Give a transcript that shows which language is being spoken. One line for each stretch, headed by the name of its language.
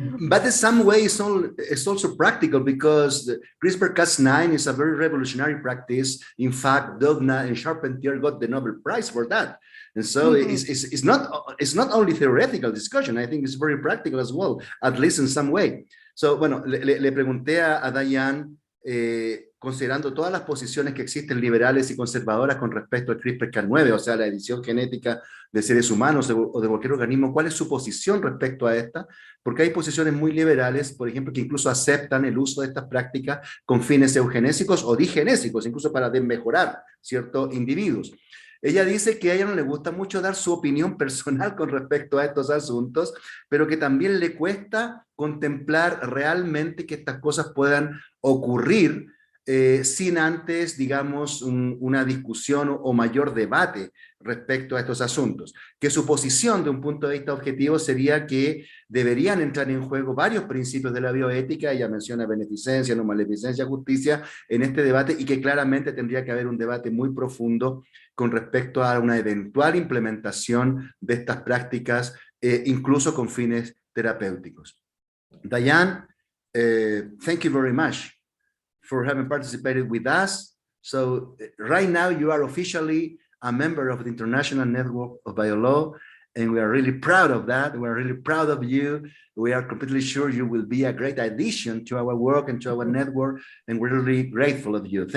English: But in some way, it's also practical, because CRISPR-Cas9 is a very revolutionary practice. In fact, Doudna and Charpentier got the Nobel Prize for that. And so it's not only theoretical discussion. I think it's very practical as well, at least in some way.
Spanish: So, bueno, le pregunté a Diane, considerando todas las posiciones que existen liberales y conservadoras con respecto al CRISPR-Cas9, o sea, la edición genética de seres humanos o de cualquier organismo, ¿cuál es su posición respecto a esta? Porque hay posiciones muy liberales, por ejemplo, que incluso aceptan el uso de estas prácticas con fines eugenésicos o digenésicos, incluso para desmejorar ciertos individuos. Ella dice que a ella no le gusta mucho dar su opinión personal con respecto a estos asuntos, pero que también le cuesta contemplar realmente que estas cosas puedan ocurrir sin antes, digamos, una discusión o mayor debate respecto a estos asuntos. Que su posición de un punto de vista objetivo sería que deberían entrar en juego varios principios de la bioética. Ella menciona beneficencia, no maleficencia, justicia en este debate, y que claramente tendría que haber un debate muy profundo con respecto a una eventual implementación de estas prácticas, incluso con fines terapéuticos.
English: Diane, thank you very much for having participated with us. So right now you are officially a member of the International Network of Biolaw, and we are really proud of that. We are really proud of you. We are completely sure you will be a great addition to our work and to our network, and we're really grateful of you.